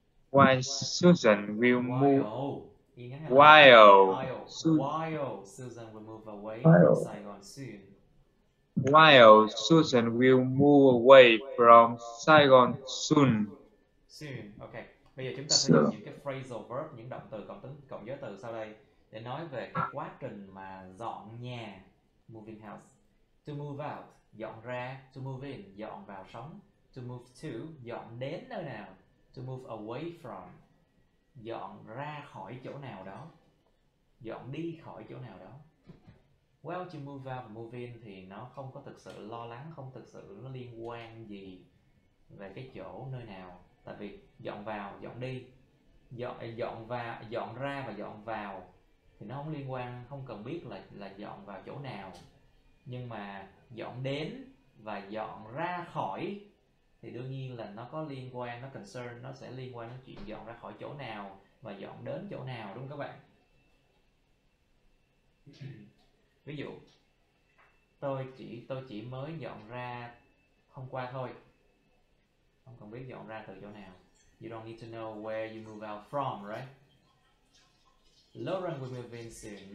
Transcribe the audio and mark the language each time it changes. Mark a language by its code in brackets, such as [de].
[en] Why Susan will move? While Susan will move away from Saigon soon. While Susan will move away from Saigon soon. Soon. Okay. [vi] Bây giờ chúng ta sử dụng những cái phrasal verb, những động từ cộng giới từ sau đây để nói về cái quá trình mà dọn nhà, moving house. [en] To move out, [vi] dọn ra. [en] To move in, [vi] dọn vào sống. [en] To move to, [vi] dọn đến nơi nào. [en] To move away from, [vi] dọn ra khỏi chỗ nào đó, dọn đi khỏi chỗ nào đó. Well, to move out và move in thì nó không có thực sự lo lắng, không thực sự nó liên quan gì về cái chỗ nơi nào. Tại vì dọn vào, dọn đi, dọn ra và dọn vào thì nó không liên quan, không cần biết là dọn vào chỗ nào. Nhưng mà dọn đến và dọn ra khỏi thì đương nhiên là nó có liên quan, nó concern, nó sẽ liên quan đến chuyện dọn ra khỏi chỗ nào và dọn đến chỗ nào, đúng không các bạn? Ví dụ tôi chỉ mới dọn ra hôm qua thôi, không cần biết dọn ra từ chỗ nào. [en] You don't need to know where you move out from, right? Lauren will move in soon.